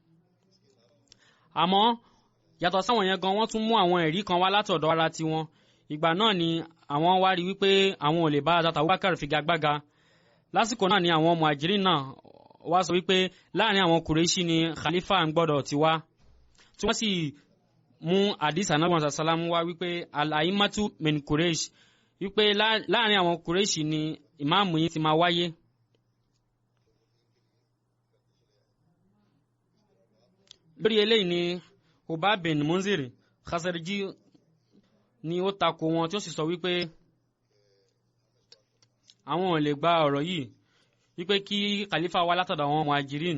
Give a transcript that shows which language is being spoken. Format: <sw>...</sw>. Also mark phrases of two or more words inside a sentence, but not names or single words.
<yo>àmọ́ yàtọ̀ sáwọn yẹn gan wọ́n tún mú àwọn ẹ̀rí kan wá látọ̀dọ̀ ara tiwọn. ìgbà náà ni àwọn wá rí wípé àwọn ò lè bá Hazrat Abubakar figagbága. lásìkò náà ni àwọn muhajirin náà wá sọ wípé láàrin àwọn Kùrẹ́ṣì ni khalifa ń gbọ́dọ̀ ti wá tí wọ́n sì mú hadith Ànábì sallam wá wípé</yo> <ar>الأئمة من قريش</ar> <yo>wípé láàrin àwọn Kùrẹ́ṣì ni ìmáàmù yìí ti máa wáyé. lórí eléyìí ni Ubay bin Munzir Khazarji ni ó takò wọn tí ó sì sọ wípé àwọn ò lè gba ọ̀rọ̀ yìí wípé kí khalifa wá látọ̀dọ̀ àwọn muhajirin.</yo>